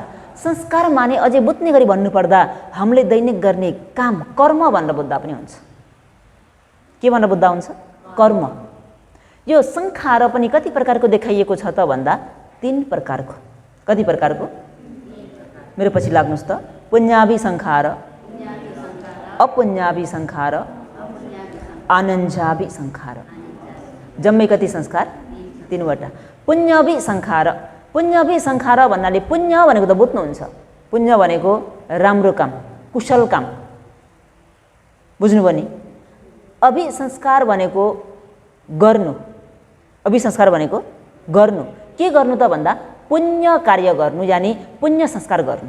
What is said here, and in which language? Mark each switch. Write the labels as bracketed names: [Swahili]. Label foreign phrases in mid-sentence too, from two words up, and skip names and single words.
[Nepali] संस्कार माने अझै बुझ्ने गरी भन्नुपर्दा हामीले दैनिक गर्ने काम, कर्म भनेर बुझ्दा पनि हुन्छ। के भनेर बुझ्दा हुन्छ? कर्म। यो संखार पनि कति प्रकारको देखाइएको छ त भन्दा 3 प्रकारको। कति प्रकारको? मेरो पछि लाग्नुहोस् त। [Pali] पुण्यावि संखार, अपुण्यावि संखार, आनन्जावि संखार। [Nepali] जम्मै कति संस्कार? तीनवटा। पुण्यभिसंखार, पुण्यभिसंखार भन्नाले पुण्य भनेको त बुझ्नुहुन्छ, पुण्य भनेको राम्रो काम, कुशल काम, बुझ्नुभयो नि। अभिसंस्कार भनेको गर्नु, अभिसंस्कार भनेको गर्नु, के गर्नु त भन्दा पुण्य कार्य गर्नु, यानि पुण्य संस्कार गर्नु।